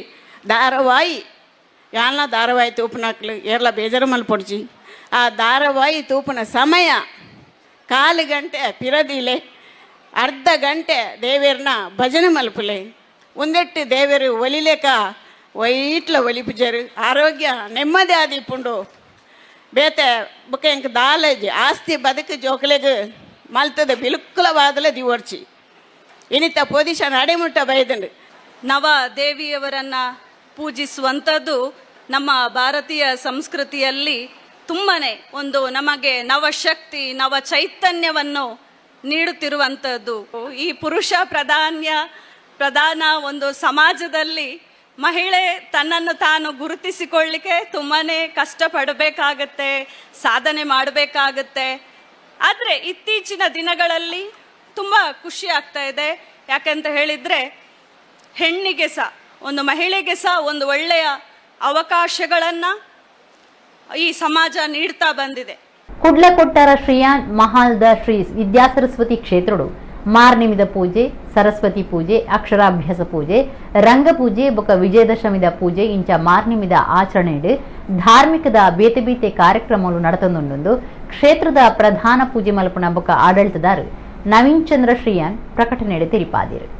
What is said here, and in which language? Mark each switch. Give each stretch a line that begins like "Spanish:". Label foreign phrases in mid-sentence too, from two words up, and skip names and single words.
Tulu: ಧಾರಾವಾಹಿ ಯಾಲ್ನ ಧಾರಾವಾಹಿ ತೂಪನಕ್ಲು ಏರ್ಲ ಬೇಜಾರು ಮಲ್ಪೊಡ್ಚಿ ಆ ಧಾರಾವಾಹಿ ತೂಪನ ಸಮಯ 1/4 ಗಂಟೆ ಪಿರದಿಲೆ ಅರ್ಧ ಗಂಟೆ ದೇವೇರ್ನ ಭಜನೆ ಮಲ್ಪಲೆ ಒಂದೆಟ್ಟು ದೇವೇರು ಒಲಿಲೇಕ ವೈಟ್ಲ ಒಲಿಪುಜರು ಆರೋಗ್ಯ ನೆಮ್ಮದಿ ಆದಿಪ್ಪುಂಡು ಬೇತೆ ಬೊಕ್ಕ ಎಂಕ್ ದಾಲೇಜ್ ಆಸ್ತಿ ಬದುಕು ಜೋಕ್ಲೆಗ್ ಮಲ್ತದ ಬಿಲುಕುಲವಾದಲೆ ದಿವರ್ಚಿ ಇನಿತ ಪೊಸಿಷನ್ ಅಡೆಮುಟ್ಟ ಬೈದಂಡು
Kannada: ನವ ದೇವಿಯವರನ್ನು ಪೂಜಿಸುವಂಥದ್ದು ನಮ್ಮ ಭಾರತೀಯ ಸಂಸ್ಕೃತಿಯಲ್ಲಿ ತುಂಬನೇ ಒಂದು ನಮಗೆ ನವಶಕ್ತಿ ನವ ಚೈತನ್ಯವನ್ನು ನೀಡುತ್ತಿರುವಂಥದ್ದು. ಈ ಪುರುಷ ಪ್ರಧಾನ ಒಂದು ಸಮಾಜದಲ್ಲಿ ಮಹಿಳೆ ತನ್ನನ್ನು ತಾನು ಗುರುತಿಸಿಕೊಳ್ಳಿಕ್ಕೆ ತುಂಬಾನೇ ಕಷ್ಟಪಡಬೇಕಾಗತ್ತೆ, ಸಾಧನೆ ಮಾಡಬೇಕಾಗತ್ತೆ. ಆದರೆ ಇತ್ತೀಚಿನ ದಿನಗಳಲ್ಲಿ ತುಂಬ ಖುಷಿ ಆಗ್ತಾ ಇದೆ. ಯಾಕಂತ ಹೇಳಿದರೆ ಹೆಣ್ಣಿಗೆ ಸಹ ಒಂದು ಮಹಿಳೆಗೆ ಸಹ ಒಂದು ಒಳ್ಳೆಯ ಅವಕಾಶಗಳನ್ನು ಈ ಸಮಾಜ ನೀಡ್ತಾ ಬಂದಿದೆ.
Tulu: ಕುಡ್ಲಕೊಟ್ಟಾರ ಶ್ರೀಯಾನ್ ಮಹಾಲ್ದ ಶ್ರೀ ವಿದ್ಯಾಸರಸ್ವತಿ ಕ್ಷೇತ್ರಡು ಮಾರ್ನಿಮಿದ ಪೂಜೆ, ಸರಸ್ವತಿ ಪೂಜೆ, ಅಕ್ಷರಾಭ್ಯಾಸ ಪೂಜೆ, ರಂಗಪೂಜೆ ಬೊಕ ವಿಜಯದಶಮಿದ ಪೂಜೆ ಇಂಚ ಮಾರ್ನಿಮಿದ ಆಚರಣೆಡು ಧಾರ್ಮಿಕದ ಬೇತೆ ಬೇತೆ ಕಾರ್ಯಕ್ರಮಗಳು ನಡೆತೊಂದುಂಡು ಕ್ಷೇತ್ರದ ಪ್ರಧಾನ ಪೂಜೆ ಮಲ್ಪನ ಬೊಕ ಆಡಳಿತದಾರ ನವೀನ್ ಚಂದ್ರ ಶ್ರೀಯಾನ್ ಪ್ರಕಟಣೆಡು ತಿಳಿಪಾದಿರು.